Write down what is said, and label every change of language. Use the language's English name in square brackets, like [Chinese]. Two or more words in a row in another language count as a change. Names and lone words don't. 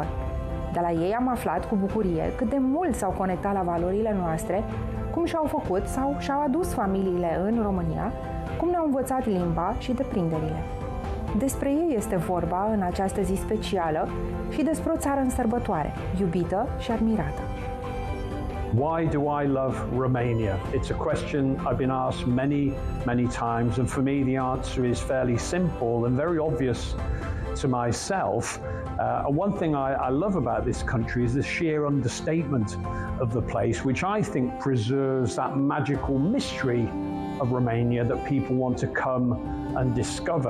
[Romanian] De la ei am aflat cu bucurie cât de mult s-au conectat la valorile noastre, cum și-au făcut sau și-au adus familiile în România, cum ne-au învățat limba și deprinderile. Despre ei este vorba în această zi specială și despre o țară în sărbătoare, iubită și admirată. [English] Why do I love Romania? It's a question I've been asked many times, and for me the answer is fairly simple and very obvious to myself. One thing I love about this country is the sheer understatement of the place, which I think preserves that magical mystery of Romania that people want to come and discover.